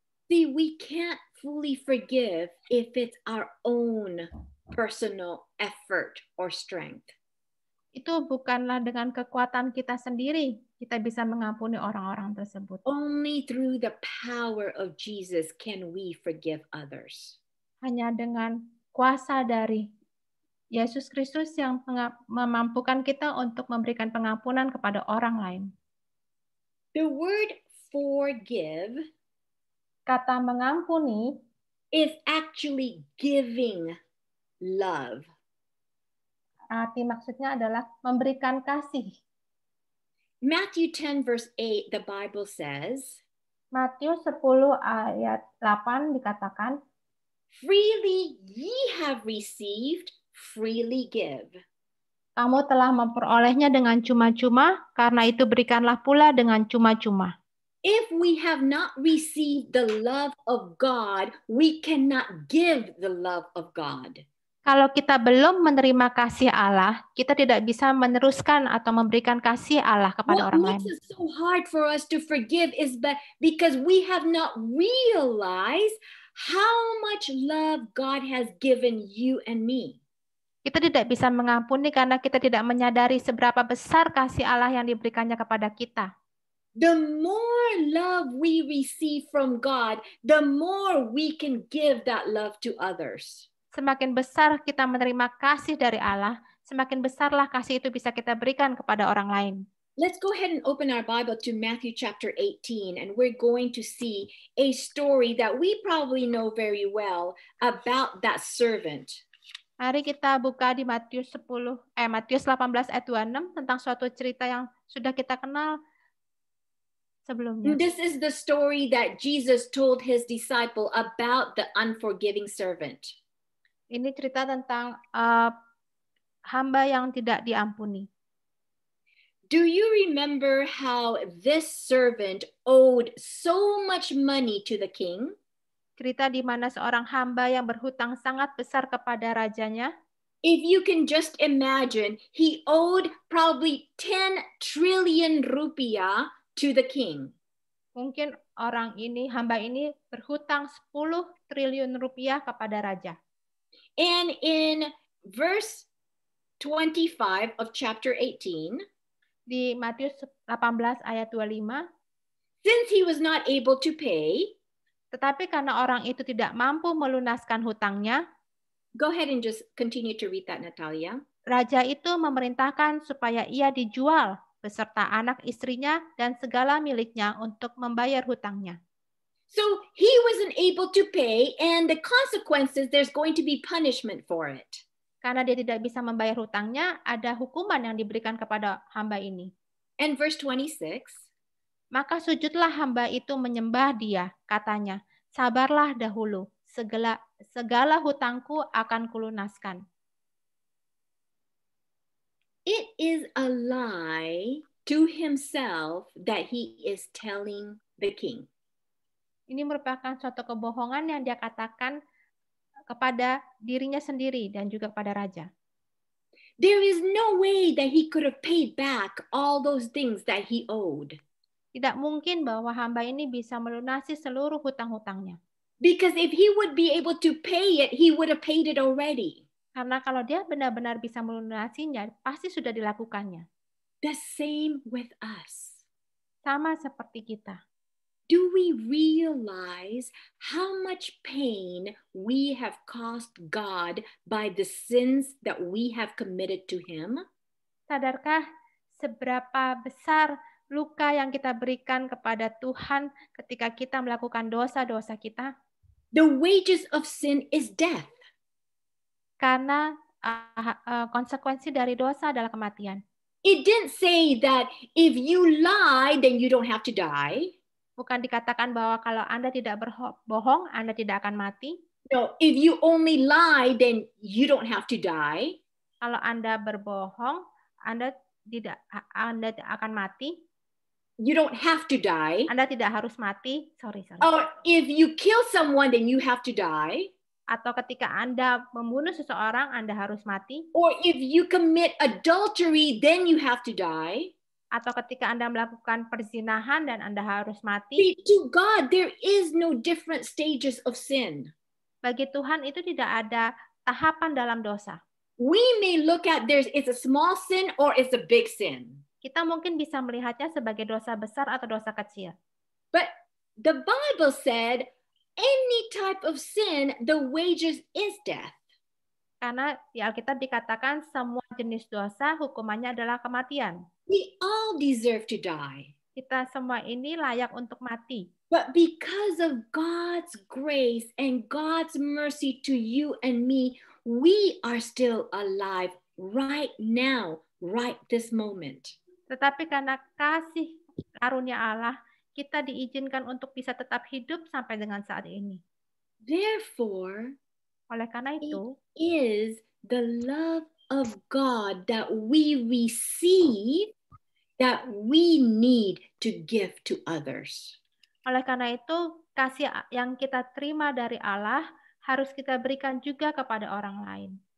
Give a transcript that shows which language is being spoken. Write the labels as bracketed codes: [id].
[en] See, we can't fully forgive if it's our own personal effort or strength. [id] Itu bukanlah dengan kekuatan kita sendiri kita bisa mengampuni orang-orang tersebut. [en] Only through the power of Jesus can we forgive others. [id] Hanya dengan kuasa dari Yesus Kristus yang memampukan kita untuk memberikan pengampunan kepada orang lain. [en] The word forgive, [id] kata mengampuni, [en] is actually giving love. [id] Arti maksudnya adalah memberikan kasih. [en] Matthew 10 verse 8, the Bible says, [id] Matius 10 ayat 8 dikatakan, [en] freely ye have received, freely give. [id] Kamu telah memperolehnya dengan cuma-cuma, karena itu berikanlah pula dengan cuma-cuma. [en] If we have not received the love of God, we cannot give the love of God. [id] Kalau kita belum menerima kasih Allah, kita tidak bisa meneruskan atau memberikan kasih Allah kepada orang lain. [en] What makes it so hard for us to forgive is because we have not realized how much love God has given you and me. [id] Kita tidak bisa mengampuni karena kita tidak menyadari seberapa besar kasih Allah yang diberikannya kepada kita. [en] The more love we receive from God, the more we can give that love to others. [id] Semakin besar kita menerima kasih dari Allah, semakin besarlah kasih itu bisa kita berikan kepada orang lain. [en] Let's go ahead and open our Bible to Matthew chapter 18, and we're going to see a story that we probably know very well about that servant. [id] Mari kita buka di Matius 18 ayat 26 tentang suatu cerita yang sudah kita kenal sebelumnya. [en] This is the story that Jesus told his disciple about the unforgiving servant. [id] Ini cerita tentang hamba yang tidak diampuni. [en] Do you remember how this servant owed so much money to the king? [id] Cerita di mana seorang hamba yang berhutang sangat besar kepada rajanya. [en] If you can just imagine, he owed probably 10 trillion rupiah to the king. [id] Mungkin hamba ini berhutang 10 triliun rupiah kepada raja. [en] And in verse 25 of chapter 18, [id] di Matius 18 ayat 25, [en] since he was not able to pay, [id] tetapi karena orang itu tidak mampu melunaskan hutangnya, [en] go ahead and just continue to read that, Natalia. [id] Raja itu memerintahkan supaya ia dijual beserta anak istrinya dan segala miliknya untuk membayar hutangnya. [en] So he wasn't able to pay, and the consequences, there's going to be punishment for it. [id] Karena dia tidak bisa membayar hutangnya, ada hukuman yang diberikan kepada hamba ini. [en] And verse 26, [id] maka sujudlah hamba itu menyembah dia, katanya, sabarlah dahulu, segala hutangku akan kulunaskan. [en] It is a lie to himself that he is telling the king. [id] Ini merupakan suatu kebohongan yang dia katakan kepada dirinya sendiri dan juga kepada raja. [en] There is no way that he could have paid back all those things that he owed. [id] Tidak mungkin bahwa hamba ini bisa melunasi seluruh hutang-hutangnya. [en] Because if he would be able to pay it, he would have paid it already. [id] Karena kalau dia benar-benar bisa melunasinya, pasti sudah dilakukannya. [en] The same with us. [id] Sama seperti kita. [en] Do we realize how much pain we have caused God by the sins that we have committed to him? [id] Sadarkah seberapa besar luka yang kita berikan kepada Tuhan ketika kita melakukan dosa-dosa kita? [en] The wages of sin is death. [id] Karena konsekuensi dari dosa adalah kematian. [en] It didn't say that if you lie, then you don't have to die. [id] Bukan dikatakan bahwa kalau Anda tidak berbohong, Anda tidak akan mati. [en] No, if you only lie, then you don't have to die. [id] Kalau Anda berbohong, Anda tidak akan mati. [en] You don't have to die. [id] Anda tidak harus mati. [en] Sorry. Or if you kill someone, then you have to die. [id] Atau ketika Anda membunuh seseorang, Anda harus mati. [en] Or if you commit adultery, then you have to die. [id] Atau ketika Anda melakukan perzinahan dan Anda harus mati. [en] See, to God, there is no different stages of sin. [id] Bagi Tuhan itu tidak ada tahapan dalam dosa. [en] We may look at it's a small sin or it's a big sin. [id] Kita mungkin bisa melihatnya sebagai dosa besar atau dosa kecil. [en] But the Bible said any type of sin, the wages is death. [id] Karena di Alkitab dikatakan semua jenis dosa hukumannya adalah kematian. [en] We all deserve to die. [id] Kita semua ini layak untuk mati. [en] But because of God's grace and God's mercy to you and me, we are still alive right now, right this moment. [id] Tetapi karena kasih karunia Allah, kita diizinkan untuk bisa tetap hidup sampai dengan saat ini. [en] Therefore, [id] oleh karena itu, [en] is the love of God that we receive that we need to give to others. [id] Oleh karena itu, kasih yang kita terima dari Allah harus kita berikan juga kepada orang lain.